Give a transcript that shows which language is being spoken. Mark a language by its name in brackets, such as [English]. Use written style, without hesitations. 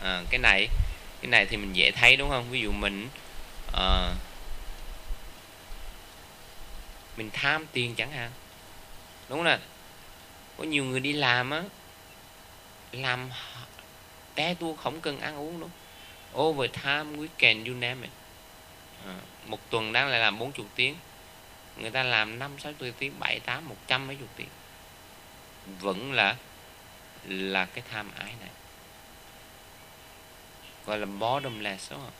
[Vietnamese] Cái này thì mình dễ thấy đúng không. Ví dụ mình tham tiền chẳng hạn đúng không nè. Có nhiều người đi làm á, làm té tua không cần ăn uống đúng không? [English] Overtime, weekend, you name it. [Vietnamese] Một tuần đang lại làm 40 tiếng, người ta làm 5-60 tiếng, 7-8-100 mấy chục tiếng, vẫn là cái tham ái này, gọi là bottomless đúng không?